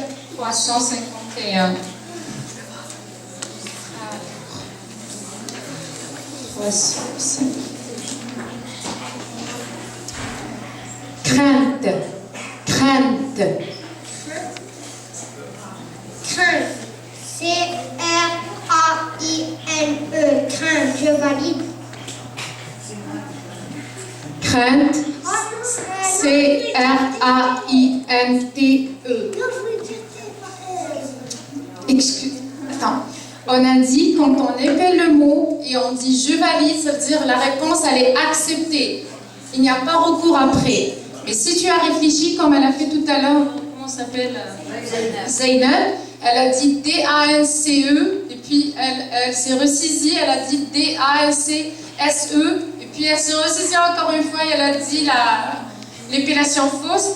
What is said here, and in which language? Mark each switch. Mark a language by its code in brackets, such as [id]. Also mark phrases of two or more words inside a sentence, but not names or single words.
[fr] 351. 350. Crainte. Crainte. Crainte. C-R-A-I-N-E. Crainte. Je valide. Crainte. C-R-A-I-N-T-E. Excuse. Attends. On a dit, quand on épelle le mot et on dit je valide, ça veut dire la réponse, elle est acceptée. Il n'y a pas recours après. Mais si tu as réfléchi, comme elle a fait tout à l'heure, comment s'appelle Zainab, elle a dit D-A-N-C-E, et puis elle s'est ressaisie, elle a dit D-A-N-C-S-E, et puis elle s'est ressaisie encore une fois et elle a dit l'épellation fausse.